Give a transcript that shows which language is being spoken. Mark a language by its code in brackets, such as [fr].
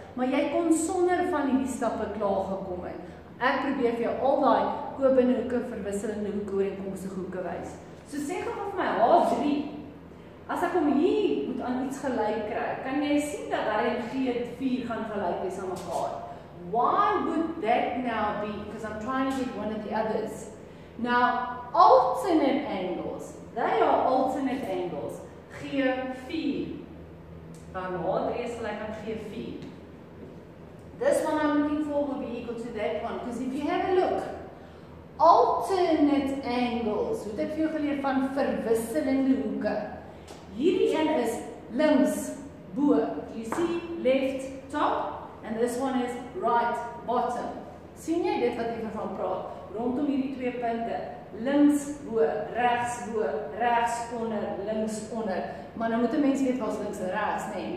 [af] Maar jy kon sonder van hierdie stappe klaar gekom het. Ek probeer vir jou al daai kopende hoeke, verwisselende hoeke, ooreenkomstige hoeke wys. So sê gou vir my H3. As ek hom hier moet aan iets gelyk kry, kan jy sien dat hy en G4 gaan gelyk wees aan mekaar. [en] Why would that now be? Because I'm trying to get one of the others. Now, alternate angles. They are alternate angles. G4. [af] H3 is gelyk aan G4. [en] This one I'm looking for will be equal to that one. Because if you have a look, alternate angles. [af] Hoe het ek vir jou geleer van verwisselende hoeke? Hierdie een is links, bo. [en] You see, left, top. And this one is right, bottom. [af] Sien jy dit wat ek van praat? Rondom hierdie twee punte. Links bo, regs onder, links onder. Maar nou moet 'n mens weet wat links en regs, nee.